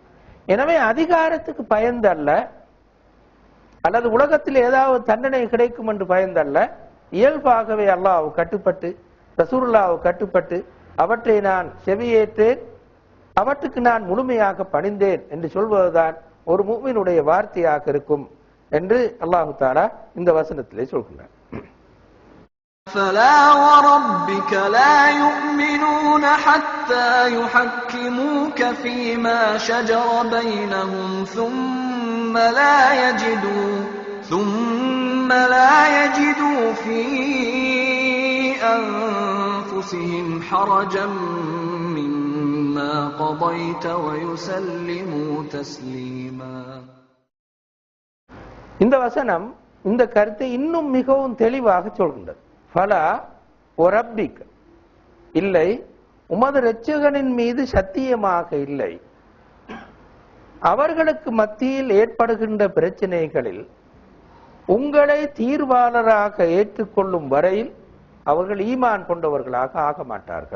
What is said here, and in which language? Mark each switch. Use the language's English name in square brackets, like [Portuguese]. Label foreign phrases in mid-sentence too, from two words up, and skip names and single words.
[Tamil] எனவே அதிகாரத்துக்கு பயந்தல்ல, அல்லது உலகத்தில் ஏதாவது தண்டனை கிடைக்கும் என்று பயந்தல்ல, இயல்பாகவே அல்லாஹ் கட்டுப்பட்டு ரசூலுல்லாஹ் கட்டுப்பட்டு அவற்றை நான் செவியேற்றேன், அவற்றுக்கு நான் முழுமையாக பணிந்தேன் என்று சொல்வதுதான் ஒரு முஃமினுடைய வார்த்தையாக இருக்கும் என்று [Arabic] الله تعالى [Tamil] இந்த வசனத்திலே சொல்கிறார். [Arabic] فلا وربك لا يؤمنون حتى يحكموك فيما شجر بينهم ثم لا يجدوا في أنفسهم حرجا مما قضيت ويسلموا تسليما. [Tamil] இந்த வசனம் இந்த கருத்தை இன்னும் மிகவும் தெளிவாக சொல்கின்றது. [Arabic] فلا وربك, [Tamil] இல்லை, உமது இரட்சகனின் மீது சத்தியமாக இல்லை, அவர்களுக்கு மத்தியில் ஏற்படுகின்ற பிரச்சனைகளில் உங்களை தீர்வாளராக ஏற்றுக்கொள்ளும் வரையில் அவர்கள் ஈமான் கொண்டவர்களாக ஆக மாட்டார்கள்.